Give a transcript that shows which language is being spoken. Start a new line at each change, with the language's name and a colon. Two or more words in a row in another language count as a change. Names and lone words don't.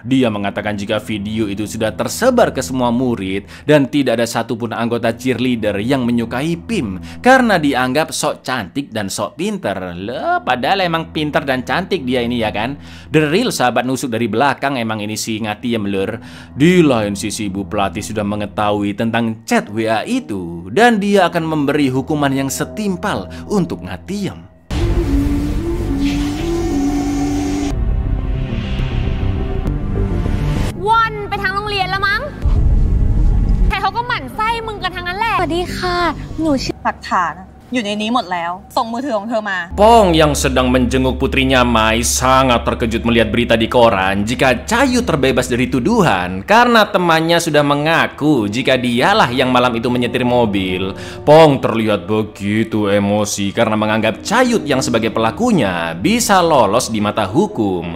Indonesian: Dia mengatakan jika video itu sudah tersebar ke semua murid dan tidak ada satupun anggota cheerleader yang menyukai Pim karena dianggap sok cantik dan sok pinter. Loh, padahal emang pinter dan cantik dia ini ya kan.
English: The real
Indonesian: sahabat nusuk dari belakang emang ini si Ngatiem lur. Di lain sisi Bu pelatih sudah mengetahui tentang chat WA itu dan dia akan memberi hukuman yang setimpal untuk Ngatiem.
Thai: Wan ไปทางโรงเรียนแล้วมั้งใครเขาก็หมั่นไส้มึงกันทั้งนั้นแหละสวัสดีค่ะหนูชื่อ หลักฐานอยู่ในนี้หมดแล้วส่งมือถือของเธอมา
Indonesian: Pong yang sedang menjenguk putrinya Mai sangat terkejut melihat berita di koran jika Cayu terbebas dari tuduhan karena temannya sudah mengaku jika dialah yang malam itu menyetir mobil. Pong terlihat begitu emosi karena menganggap Cayut yang sebagai pelakunya bisa lolos di mata hukum.